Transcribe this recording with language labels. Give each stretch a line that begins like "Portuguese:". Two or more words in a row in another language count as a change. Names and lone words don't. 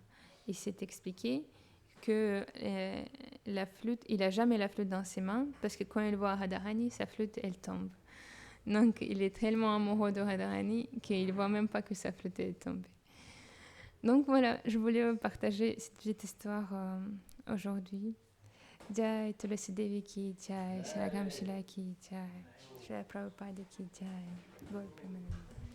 French: Il s'est expliqué que la flûte, il n'a jamais la flûte dans ses mains parce que quand il voit Radharani, sa flûte, elle tombe. Donc, il est tellement amoureux de Radharani qu'il ne voit même pas que sa flûte est tombée. Donc voilà, je voulais partager cette petite histoire aujourd'hui.
Hindi: जय तुलसी देवी की जय, श्री राम शिला की जय, श्री प्रभुपाद की जय, गौर प्रेमानन्द.